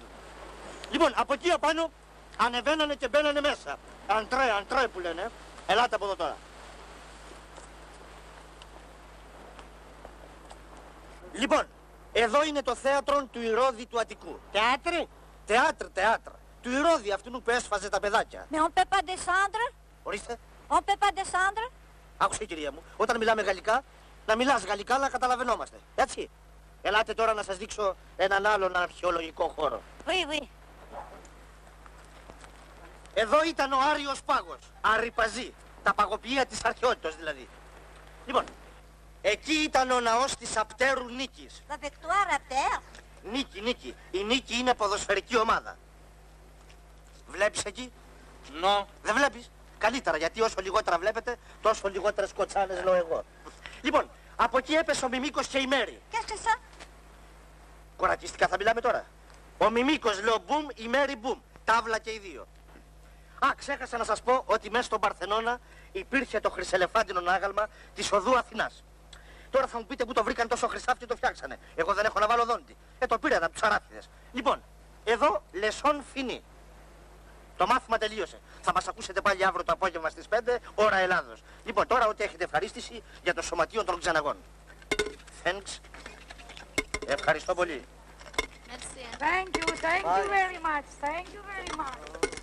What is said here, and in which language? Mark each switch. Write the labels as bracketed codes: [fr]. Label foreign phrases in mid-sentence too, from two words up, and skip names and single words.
[el] Λοιπόν, από εκεί απάνω ανεβαίνανε και μπαίνανε μέσα. Αντρέ που λένε. Ελάτε από εδώ τώρα. Λοιπόν, εδώ είναι το θέατρο του Ηρώδη του Αττικού. Θέατρε. Θέατρο. Του Ηρώδη αυτού που έσφαζε τα παιδάκια. [fr] Mais on peut pas descendre. [el] Ορίστε. [fr] On peut pas descendre. [el] Άκουσε κυρία μου, όταν μιλάμε γαλλικά, να μιλάς γαλλικά να καταλαβαίνόμαστε. Έτσι. Ελάτε τώρα να σας δείξω έναν άλλον αρχαιολογικό χώρο. [fr] Oui, oui. [el] Εδώ ήταν ο Άριος Πάγος, Αρρυπαζή, τα παγοποιεία της αρχαιότητος δηλαδή. Λοιπόν, εκεί ήταν ο ναός της Απτέρου Νίκης. [fr] La victoire à terre. [el] Νίκη. Η Νίκη είναι ποδοσφαιρική ομάδα. Βλέπεις εκεί? Δεν βλέπεις? Καλύτερα, γιατί όσο λιγότερα βλέπετε, τόσο λιγότερες κοτσάνες λέω εγώ. Λοιπόν, από εκεί έπεσε ο Μιμίκος και η Μέρη. [fr] Qu'est-ce que ça? [el] Κορακιστικά θα μιλάμε τώρα. Ο Μιμίκος λέω μπουμ, η Μέρη μπουμ. Τάβλα και οι δύο. Α, ξέχασα να σας πω ότι μέσα στον Παρθενώνα υπήρχε το χρυσελεφάντινο άγαλμα της οδού Αθηνάς. Τώρα θα μου πείτε που το βρήκαν τόσο χρυσάφι και το φτιάξανε. Εγώ δεν έχω να βάλω δόντι. Το πήραν από τους αράφιδες. Λοιπόν, εδώ [fr] leçon finie. [el] Το μάθημα τελείωσε. Θα μας ακούσετε πάλι αύριο το απόγευμα στις 5, ώρα Ελλάδος. Λοιπόν, τώρα ότι έχετε ευχαρίστηση για το Σωματείο των Ξεναγών. Thanks. Ευχαριστώ πολύ. [en] Thank you very much. Thank you very much.